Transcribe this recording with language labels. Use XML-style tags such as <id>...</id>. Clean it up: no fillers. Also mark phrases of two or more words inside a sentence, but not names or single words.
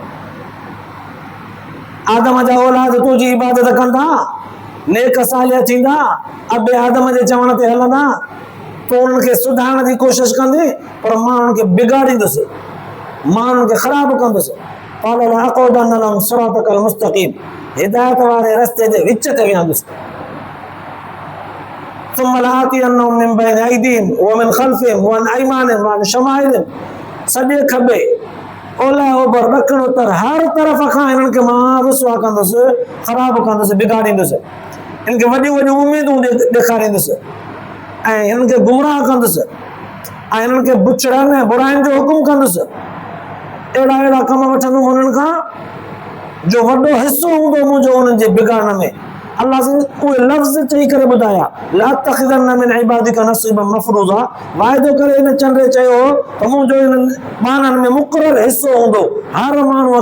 <sd>आदम जा औलाद तुंहिंजी इबादत कंदा नेक सालिह थींदा अबे आदम जे चवण ते हलंदा तो उन्हनि खे सुधारण जी कोशिशि कंदे पर मां उन्हनि खे बिगाड़ींदुसि मां उन्हनि खे ख़राब कंदुसि</sd> <ar>قال لأقعدن لهم صراطك المستقيم</ar> <sd>हिदायत वारे रस्ते जे विच ते विहंदुसि</sd> <ar>ثم لآتينهم من بين أيديهم ومن خلفهم وعن أيمانهم وعن شمائلهم</ar> <sd>सॼे खॿे ओलह ओभर ॾखिण उत्तर हर तरफ़ खां इन्हनि खे मां रुसवा कंदुसि ख़राब कंदुसि बिगाड़ींदुसि हिन खे वॾियूं वॾियूं उमेदूं ॾेखारींदुसि ऐं हिननि खे गुमराह कंदुसि ऐं हिननि खे बुछड़नि ऐं बुराइनि जो हुकुम कंदुसि अहिड़ा अहिड़ा कम वठंदुमि हुननि खां जो वॾो हिसो हूंदो मुंहिंजो उन्हनि जे बिगाड़ण में अल्लाह से उहे लफ़्ज़ चई करे ॿुधाया</sd> <ar>لأتخذن من عبادك نصيبا مفروضا</ar> <sd>वाइदो करे हिन चंडे चयो त मुंहिंजो हिननि बाननि में मुक़ररु हिसो हूंदो हर माण्हूअ</sd>